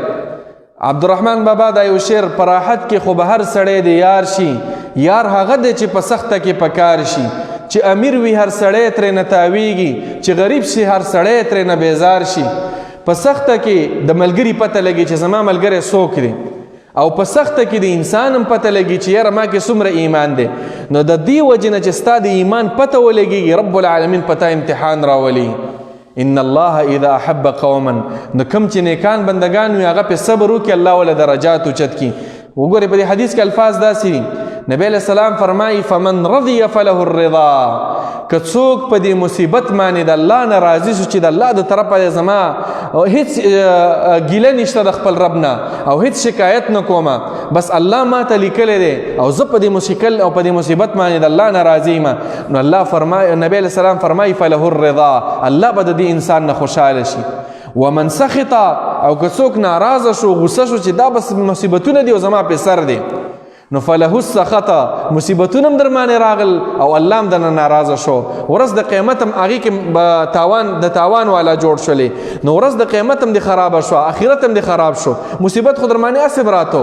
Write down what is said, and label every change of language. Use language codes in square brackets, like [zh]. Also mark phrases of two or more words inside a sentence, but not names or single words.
[ps] عبدالرحمن بابا دا یو شعر په راحت کې خو به هر سړی د یار شي، یار هغه دی چې په سخته کې پکار شي، چې امیر وي هر سړی ترې نه تاویږي، چې غریب شي هر سړی ترې نه بیزار شي. په سخته کې د ملګري پته لګي چې زما ملګری څوک دی، او په سخته کې د انسان هم پته لګي چې یاره ما کې څومره ایمان دی. نو د دې وجې نه چې ستا د ایمان پته ولګېږي رب العالمین پته امتحان راولي. [ar] ان الله اذا احب قوما، [ps] نو کوم چې نیکان بندگان وي هغه په صبر وکړي الله ولا درجات اوچت کړي. وګورئ په دې حدیث کې الفاظ داسې دي. نبی علیہ السلام فرمایي [ar] فمن رضی فله الرضا، [ps] که څوک په دې مصیبت باندې د الله نه راضي شو چې د الله د طرفه زما هیڅ ګیله نشته د خپل رب نه او هیڅ شکایت نه کومه، بس الله ما ته لیکلی دی او زه په دې مشکل او په دې مصیبت باندې د الله نه راضي یم، نو الله فرمایي، نبی علیہ السلام فرمایي [ar] فله الرضا، [ps] الله به د دې انسان نه خوشحاله شي. [ar] ومن سخط، [ps] او که څوک ناراضه شو غصه شو چې دا بس مصیبتونه دي او زما په سر دی، نو [ar] فله السخط، [ps] مصیبتونه هم در باندې راغل او الله هم درنه ناراضه شو. ورځ د قیامت هم هغې کې د تاوان والا جوړ شولې، نو ورځ د قیامت هم دې خرابه شوه، آخرت هم دې خراب شو، مصیبت خو در باندې هسې براتو.